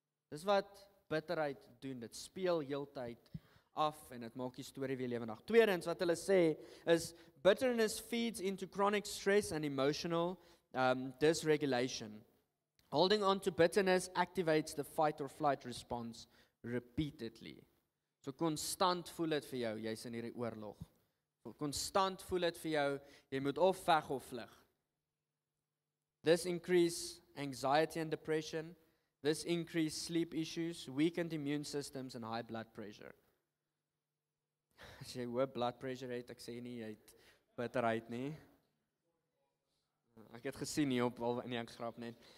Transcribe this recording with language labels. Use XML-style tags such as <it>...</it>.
<af>Dis wat bitterheid doen, dit speel heeltyd af en dit maak die storie weer lewendig. Tweedens wat hulle sê is,</af> <en>bitterness feeds into chronic stress and emotional dysregulation. Holding on to bitterness activates the fight or flight response repeatedly.</en> <af>So konstant voel dit vir jou, jy's in hierdie oorlog. Konstant voel dit vir jou, jy moet of veg of vlug.</af> <en>This increase anxiety and depression. This increase sleep issues, weakened immune systems and high blood pressure.</en> <af>As jy hoë blood pressure het, ek sê nie jy het bitterheid nie. Ek het gesien nie op al in die grap net.</af>